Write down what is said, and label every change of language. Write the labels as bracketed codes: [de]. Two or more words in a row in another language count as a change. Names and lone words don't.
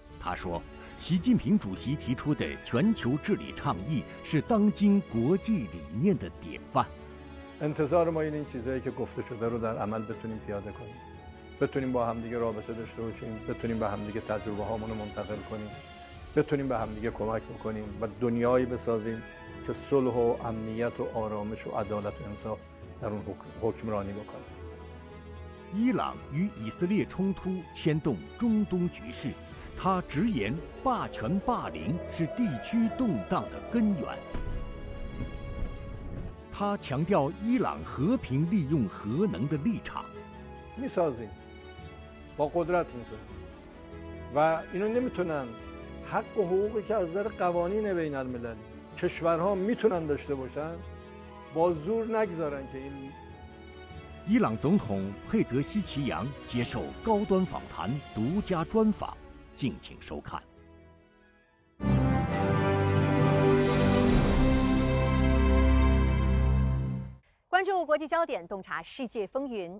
[zh] 他说，习近平主席提出的全球治理倡议是当今国际理念的典范。 [fa] انتظار ما این چیزایی که گفته شده رو در عمل بتونیم پیاده کنیم. بتونیم با همدیگه رابطه داشته باشیم، بتونیم به همدیگه تجربه هامون رو منتقل کنیم، بتونیم به همدیگه کمک بکنیم و دنیایی بسازیم که صلح و امنیت و آرامش و عدالت و انصاف در اون حکمرانی بکنه. [zh] 伊朗与以色列冲突牵动中东局势，他直言霸权霸凌是地区动荡的根源。他强调伊朗和平利用核能的立场。 [fa] میسازیم با قدرت میسازیم و اینو نمیتونن حق و حقوقی که از نظر قوانین بین المللی کشورها میتونن داشته باشن با زور نگذارن که این [zh] 伊朗总统佩泽西奇扬接受高端访谈独家专访，敬请收看。关注国际焦点，洞察世界风云。